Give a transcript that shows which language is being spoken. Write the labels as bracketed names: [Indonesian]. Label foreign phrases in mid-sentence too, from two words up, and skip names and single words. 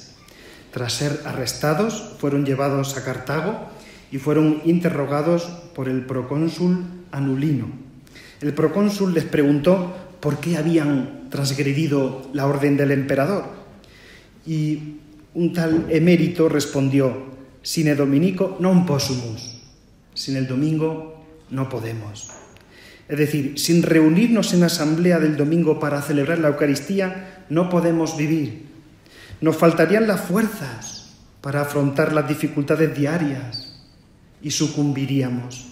[Spanish] Tras ser arrestados, fueron llevados a Cartago y fueron interrogados por el procónsul Anulino. El procónsul les preguntó por qué habían transgredido la orden del emperador. Y un tal emérito respondió, [Latin] sine dominico non possumus, [Spanish] sin el domingo no podemos. Es decir, sin reunirnos en asamblea del domingo para celebrar la Eucaristía, no podemos vivir. Nos faltarían las fuerzas para afrontar las dificultades diarias y sucumbiríamos.